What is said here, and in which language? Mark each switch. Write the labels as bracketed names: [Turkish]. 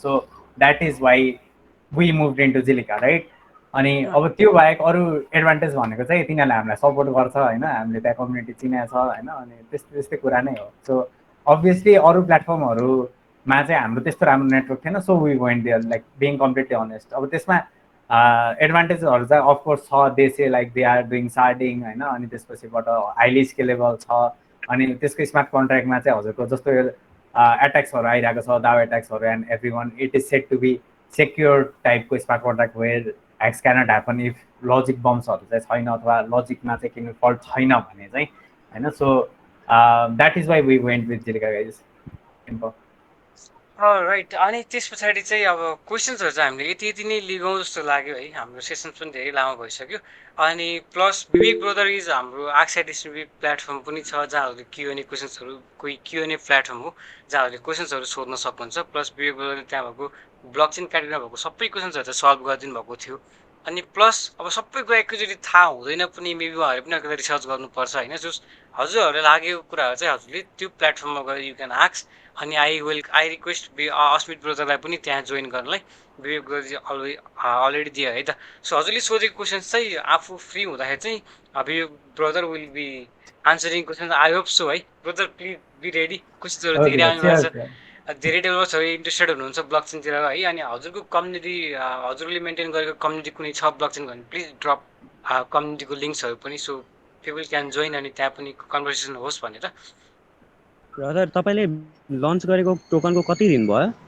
[English] So that is why we move into Zilliqa right. [Nepali] अनि अब त्यो बाहेक अरू एडभान्टेज भनेको चाहिँ तिनीहरूले हामीलाई सपोर्ट गर्छ होइन, हामीले त्यहाँ कम्युनिटी चिना छ होइन, अनि त्यस्तै त्यस्तै कुरा नै हो। सो अभियसली अरू प्लेटफर्महरूमा चाहिँ हाम्रो त्यस्तो राम्रो नेटवर्क थिएन। [English] So we went there like being completely honest. [Nepali] अब त्यसमा एडभान्टेजहरू चाहिँ अफकोर्स छ, देशे लाइक दे आर डुइङ सार्डिङ होइन, अनि त्यसपछिबाट हाइली स्केलेबल छ। अनि त्यसको स्मार्ट कन्ट्र्याक्टमा चाहिँ हजुरको जस्तो एट्याक्सहरू आइरहेको छ, [English] DAO एट्याक्सहरू and every one, it is set to be secure [Nepali] टाइपको smart contract where x cannot happen if logic बम्सहरू चाहिँ छैन अथवा लजिकमा चाहिँ केही फल्ट छैन भने चाहिँ होइन। [English] So that is why we went with Zilliqa guys simple. [Nepali] Right, अनि त्यस पछाडि चाहिँ अब क्वेसन्सहरू चाहिँ हामीले यति यति नै लिगौँ जस्तो लाग्यो है। हाम्रो सेसन पनि धेरै लामो भइसक्यो। अनि प्लस विवेक ब्रदर इज हाम्रो ITSNP प्लेटफर्म पनि छ जहाँहरूले Q&A क्वेसन्सहरू, कोही Q&A प्लेटफर्म हो जहाँहरूले क्वेसन्सहरू सोध्न सक्नुहुन्छ। प्लस विवेक ब्रदरले त्यहाँ भएको ब्लकचेन क्याटेगोरीमा भएको सबै क्वेसन्सहरू चाहिँ सल्भ गरिदिनु भएको थियो अनि प्लस अब सबै कुरा एकैचोटि थाहा हुँदैन पनि, मेबी उहाँहरूले पनि अलिकति रिसर्च गर्नुपर्छ होइन। हजुरहरूलाई लागेको कुराहरू चाहिँ हजुरले त्यो प्लेटफर्ममा गएर [English] You can ask. [Nepali] अनि आई रिक्वेस्ट अस्मित ब्रदरलाई पनि त्यहाँ जोइन गर्नलाई। विवेक ब्रदरजी अलरेडी दियो है त। हजुरले सोधेको क्वेसन्स चाहिँ आफू फ्री हुँदाखेरि चाहिँ विवेक brother [English] Will be answering question. I hope so है brother, please be ready. [Nepali] क्वेसन्सहरू धेरै [English] okay [Nepali] आउने भएको [English] sure sure [Nepali] धेरै डेभलपर्सहरू इन्ट्रेस्टेड हुनुहुन्छ ब्लक चेनतिर है। अनि हजुरको कम्युनिटी, हजुरले मेन्टेन गरेको कम्युनिटी कुनै छ ब्लक चेन भने प्लिज ड्रप कम्युनिटीको लिङ्क्सहरू पनि, [English] so people can join [Nepali] अनि त्यहाँ पनि कन्भर्सेसन होस् भनेर। ब्रदर तपाईँले लन्च गरेको टोकनको कति दिन भयो?